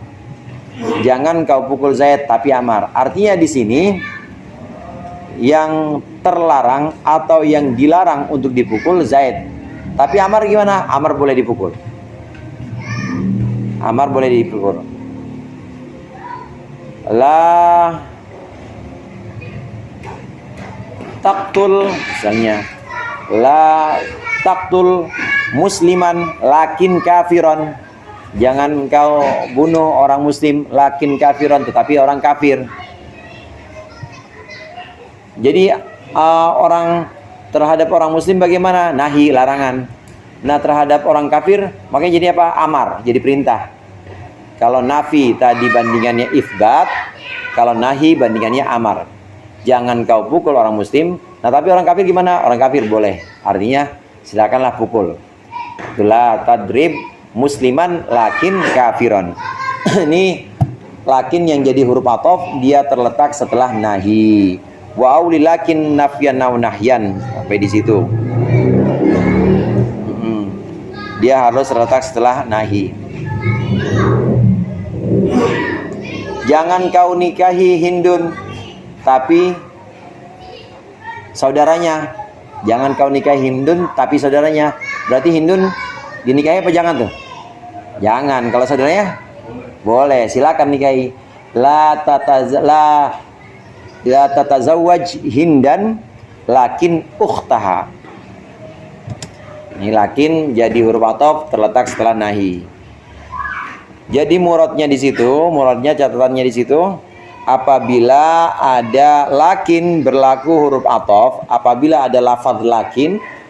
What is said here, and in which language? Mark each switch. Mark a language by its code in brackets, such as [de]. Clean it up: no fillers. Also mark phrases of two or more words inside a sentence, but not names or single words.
[id] Jangan kau pukul Zaid tapi Amar. Artinya di sini yang terlarang atau yang dilarang untuk dipukul Zaid. Tapi Amar gimana? Amar boleh dipukul. Amar boleh dipukul. [ar] لا تقتل [id] misalnya. [ar] لا تقتل مسلماً لكن كافراً. [id] Jangan kau bunuh orang muslim [ar] لكن كافراً, [id] tetapi orang kafir. Jadi orang terhadap orang muslim bagaimana? Nahi, larangan. Nah, terhadap orang kafir makanya jadi apa? Amar, jadi perintah. Kalau nafi tadi bandingannya isbat, kalau nahi bandingannya amar. Jangan kau pukul orang muslim. Nah, tapi orang kafir gimana? Orang kafir boleh. Artinya silakanlah pukul. Itulah [ar] تضرب مسلماً لكن كافراً. [id] Ini lakin yang jadi huruf atof, dia terletak setelah nahi. [ar] وأولِ لكن نفياً أو نهياً, [id] sampai di situ. Dia harus terletak setelah nahi. Jangan kau nikahi Hindun, tapi saudaranya. Jangan kau nikahi Hindun, tapi saudaranya. Berarti Hindun dinikahi apa jangan tuh? Jangan. Kalau saudaranya boleh, silakan nikahi. [ar] لا تتزوج هنداً لكن أختها. [id] Ini lakin jadi huruf atof terletak setelah nahi. Jadi muradnya di situ, catatannya di situ, apabila ada lakin berlaku huruf atof, apabila ada lafaz lakin